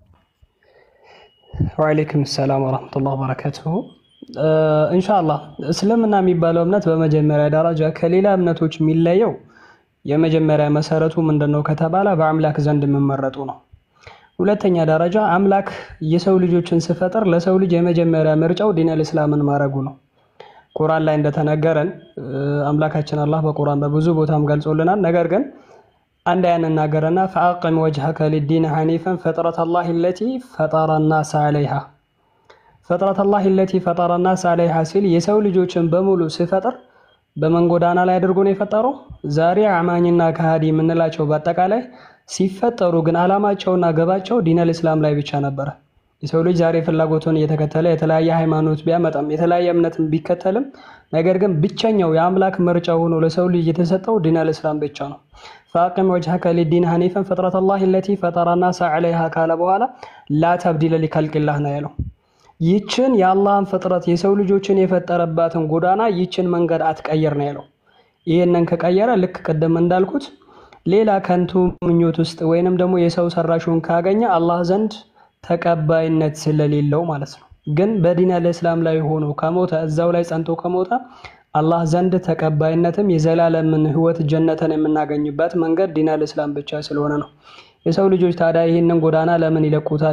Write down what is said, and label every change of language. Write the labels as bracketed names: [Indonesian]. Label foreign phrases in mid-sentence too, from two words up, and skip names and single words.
[Arabic] وعليكم السلام ورحمة الله وبركاته። [Amharic] ኢንሻአላህ እስልምና የሚባለው እምነት በመጀመሪያ ደረጃ ከሌላ እምነቶች የሚለየው የመጀመሪያ መሰረቱ ምንድነው ከተባለ በአምላክ ዘንድ መመረጡ ነው። ሁለተኛ ደረጃ አምላክ የሰው ልጆችን ሲፈጥር ለሰው ልጅ የመጀመሪያ ምርጫው [Arabic] دين الإسلام [Amharic] ማረጉ ነው። ቁርአን ላይ እንደተነገረን አምላካችን አላህ በቁርአን በብዙ ቦታም ገልጾልናል። ነገር ግን አንድ ያንናገረና [Arabic] فأقم وجهك للدين حنيفا فطرة الله التي فطر الناس عليها فطرة الله التي فطر الناس عليها [Amharic] ሲል የሰው ልጆችን በሙሉ ሲፈጥር በመን ጎዳና ላይ አድርጎ ነው የፈጠረው? ዛሬ አማኝና ከሃዲ የምንላቸው በአጠቃላይ ሲፈጠሩ ግን አላማቸውና ገባቸው [Arabic] دين الإسلام [Amharic] ላይ ብቻ ነበር። የሰው ልጅ ዛሬ ፍላጎቱን እየተከተለ የተለያየ ሃይማኖት ቢያመጣም የተለያየ እምነትን ቢከተልም ነገር ግን ብቸኛው የአምላክ ምርጫ ሆኖ ለሰው ልጅ የተሰጠው [Arabic] دين الإسلام [Amharic] ብቻ ነው። [Arabic] فأقم وجهك للدين حنيفا فطرة الله التي فطر الناس عليها [Amharic] ካለ በኋላ لا [Arabic] تبديل لخلق الله [Amharic] ነው ያለው። ይችን የአላህን ፍጥረት የሰው ልጆችን የፈጠረባትን ጎዳና ይችን መንገድ አትቀየር ነው ያለው። ይሄንን ከቀየረ ልክ ቀደም እንዳልኩት ሌላ ከንቱ ምኞት ውስጥ ወይንም ደግሞ የሰው ሰራሹን ካገኘ አላህ ዘንድ ተቀባይነት ስለሌለው ማለት ነው። ግን በዲነል እስላም ላይ ሆኖ ከሞተ እዛው ላይ ጸንቶ ከሞተ አላህ ዘንድ ተቀባይነትም የዘላለምን ህይወት ጀነትን የምናገኝበት መንገድ [Arabic] دين الإسلام [Amharic] ብቻ ስለሆነ ነው። የሰው ልጆች ታዲያ ይሄንን ጎዳና ለምን ይለቁታል?